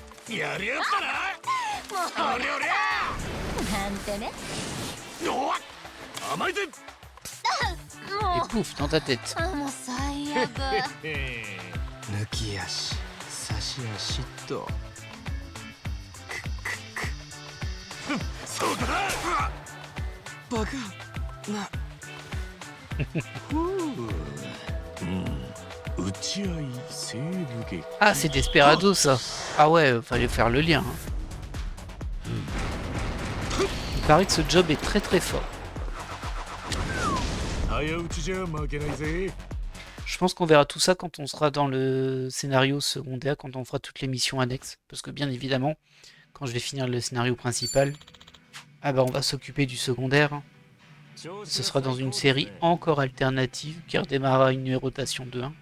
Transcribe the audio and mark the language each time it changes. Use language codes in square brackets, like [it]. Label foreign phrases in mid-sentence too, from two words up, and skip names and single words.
[ja] やるやつだな。おりゃおりゃ。なんてね。おっ甘いぜ。 [fr] Et pouf, dans ta tête. [ja] もう最悪。抜き足差し足とそうだ。バカな。打ち合い西部劇。 [fr] Ah, c'est Desperado ça. Ah ouais, fallait faire le lien. Hein. Il paraît que ce job est très très fort. [ja] 早打ちじゃ負けないぜ。 [fr] Je pense qu'on verra tout ça quand on sera dans le scénario secondaire, quand on fera toutes les missions annexes. Parce que bien évidemment, quand je vais finir le scénario principal, ah bah on va s'occuper du secondaire. Hein. Ce sera dans une série encore alternative qui redémarrera une numérotation de 1.